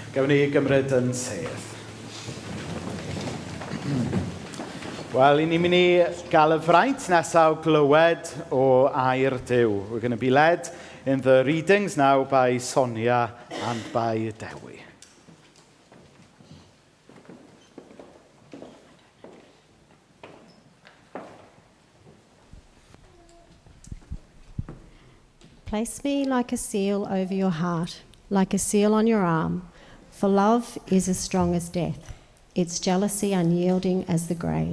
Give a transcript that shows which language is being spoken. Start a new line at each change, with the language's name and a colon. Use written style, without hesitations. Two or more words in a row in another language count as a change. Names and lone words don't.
Welsh: ni gymryd yn sedd. Wel, ni'n mynd i gael y fraint nesaf glywed o air Duw.
English: We're going to be led in the readings now by Sonia and by Dewi. Place me like a seal over your heart, like a seal on your arm, for love is as strong as death, its jealousy unyielding as the grave.